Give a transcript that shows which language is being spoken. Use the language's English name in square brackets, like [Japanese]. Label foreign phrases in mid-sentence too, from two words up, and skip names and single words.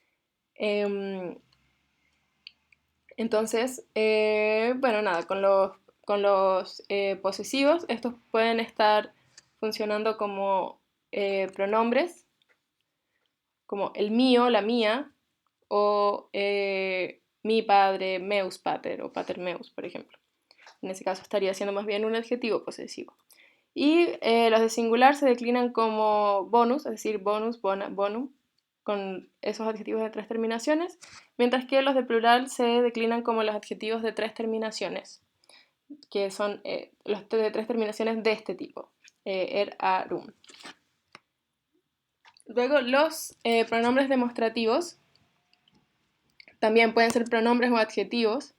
[Spanish] Entonces, bueno, nada, con los posesivos, estos pueden estar funcionando como pronombres, como el mío, la mía, o mi padre, [Latin] meus pater, o pater meus, [Spanish] por ejemplo. En ese caso estaría siendo más bien un adjetivo posesivo. Y los de singular se declinan como bonus, es decir, [Latin] bonus, bona, bonum, [Spanish] con esos adjetivos de 3 terminaciones, mientras que los de plural se declinan como los adjetivos de 3 terminaciones, que son los de 3 terminaciones de este tipo, a, rum. Luego los pronombres demostrativos también pueden ser pronombres o adjetivos.